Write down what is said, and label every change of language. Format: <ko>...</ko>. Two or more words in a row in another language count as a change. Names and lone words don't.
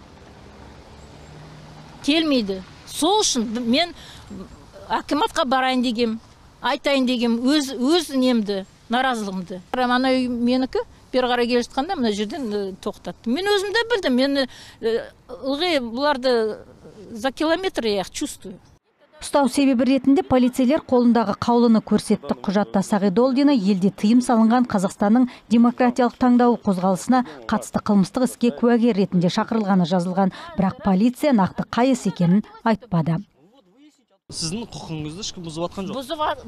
<kk>Сол үшін мен акиматқа барайын дегем, айтайын дегем, өз немді, наразылығымды. Ана үй менікі, бері қарай келе жатқанда мына жерден тоқтатты. Мен өзімді білдім, мен ылғи бұларды</kk> <ru>за километр я их чувствую.</ru> <kk>Ұстау себебі ретінде полицейлер қолындағы қаулыны көрсетті. Құжатта Сағидолдина елде тыйым салынған Қазақстанның демократиялық таңдауы қозғалысына қатысты қылмыстық іске куәгер ретінде шақырылғаны жазылған, бірақ полиция нақты қай іс екенін айтпады. Сіздің құқығыңызды ешкім бұзып жатқан жоқ.</kk>